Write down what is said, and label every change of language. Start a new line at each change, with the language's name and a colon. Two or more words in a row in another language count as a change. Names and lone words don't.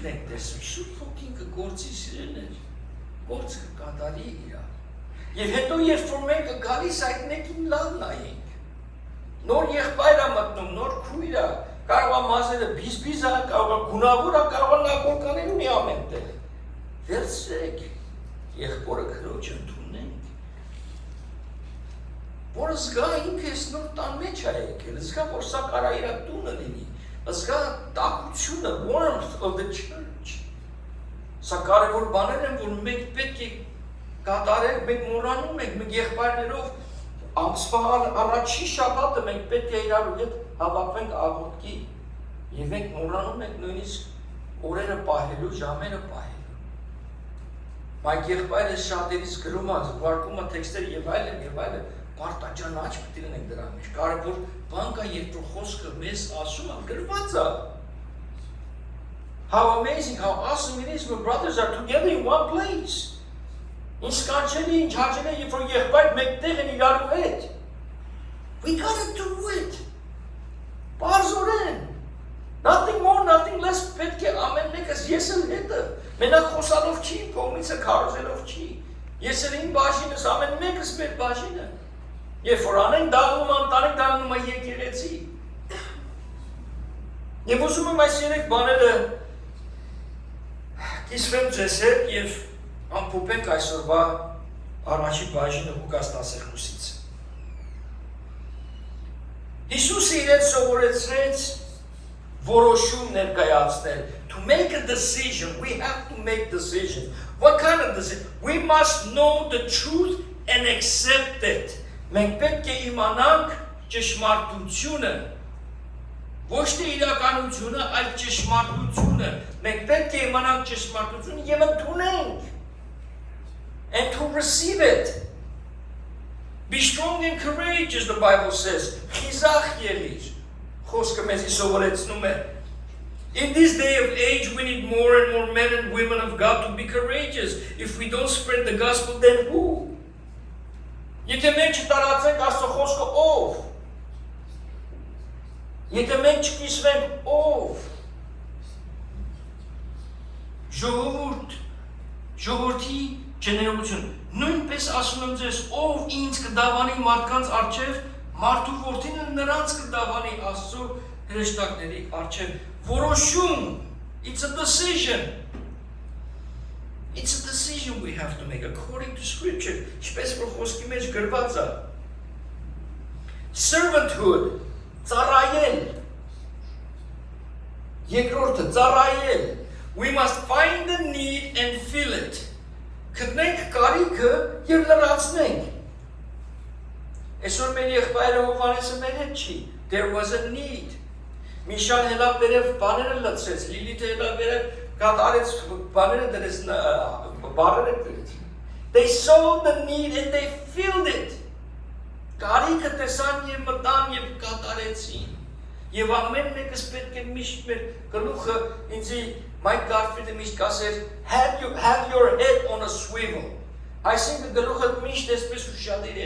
Armenian: ենք տեսնում, Սուրբ Հոգին կգործի սիրելիներ, գործը կկատարի իրա։ Եվ հետո երբ որ մենք գալիս այդ մեկին լավ նայենք, նոր եղբայր է մտնում, նոր քույր է, կարող է մազերը բիզբիզ է, կարող է գունավոր է, կարող է նագորկանել ունի ամեն տեղ։ Վերցրեք, եղբորը քրոջ ընդունենք, որը զգա ինքը ես նոր տան մեջ է եկել, զգա որ սա կարա իրա տունը լինի, զգա տակությունը,
English: warmth of the church։ Սա
Armenian: կարևոր բաներ են, որ մենք պետք է կատարենք, մենք մոռանում ենք, մենք եղբայրներով ամսվա առաջի շաբաթը մենք պետք է իրար հետ հավաքվենք աղոթքի եւ մենք մոռանում ենք նույնիսկ օրերը պահելու, ժամերը պահելու։ Բայց եղբայրը շատերից գրում է, վարկում է տեքստեր եւ այլն, պարտաճանաչ պետք է լինենք դրա մեջ։ Կարևոր բան կա, երբ որ խոսքը մեզ ասում է, գրված է։
English: How amazing, how awesome it is when brothers are together in one place.
Armenian: Ինչ կանչելի, ինչ հաճելի, երբ որ եղբայր մեկտեղ են իրարու հետ։
English: We gotta do it. Պարզորեն։ Nothing more, nothing less,
Armenian: պետք է ամեն մեկս ես էլ հետը։ Մենակ խոսալով չի, կողմիցը քարոզելով չի։ Ես էլ իմ բաժինս, ամեն մեկս մեր բաժինը։ Երբ որ անենք դառնում անտանենք դառնում է եկեղեցի։ Եվ ուզում եմ այս 3 բաները կիսվեմ ձեզ հետ եւ ամփոփենք այսօրվա առաջի բաժինը Լուկաս 12-ից։ Հիսուսը իրեն սովորեցրեց որոշում ներկայացնել.
English: To make a decision, we have to make decisions. What kind of decision? We must know the truth and accept it.
Armenian: Մենք պետք է իմանանք ճշմարտությունը, ոչ թե իրականությունը, այլ ճշմարտությունը։ Մենք պետք է իմանանք ճշմարտությունը եւ ընդունենք։
English: And to receive it. Be strong and courageous, the Bible says.
Armenian: Խիզախ եղիր։ Խոսքը մեզի սովորեցնում է.
English: In this day of age, we need more and more men and women of God to be courageous. If we don't spread the gospel, then who?
Armenian: Եթե մենք չտարածենք Աստծո խոսքը, ով? Եթե մենք չկիսվենք, ով? Ժողովրդի ջներություն։ Նույնպես ասում եմ ձեզ, ով ինձ կդավանի մարդկանց առջև, մարդու որդին նրանց կդավանի Աստծո հրեշտակների առջև։ Որոշում,
English: it's a decision. It's a decision we have to make according to Scripture.
Armenian: Ինչպես որ խոսքի մեջ գրված է.
English: Servanthood,
Armenian: ծառայել։ Երկրորդը ծառայել։
English: We must find the need and fill it.
Armenian: Գտնենք կարիքը եւ լրացնենք։ Այսօր մեր եղբայրը Հովհաննեսը մեր հետ չի։
English: There was a need.
Armenian: Միշան հելավ վերև բաները լցրեց, Լիլիթը հելավ վերև կատարեց բաները դրեց, բարերը դրեց։
English: They saw the need and they filled it.
Armenian: Կարիքը տեսան եւ մտան եւ կատարեցին։ Եվ ամեն մեկս պետք է միշտ մեր գլուխը ինձի Mike Garfield-ը միշտ կասեր
English: have your head on a swivel։
Armenian: Այսինքն գլուխը միշտ այսպես ուշադիր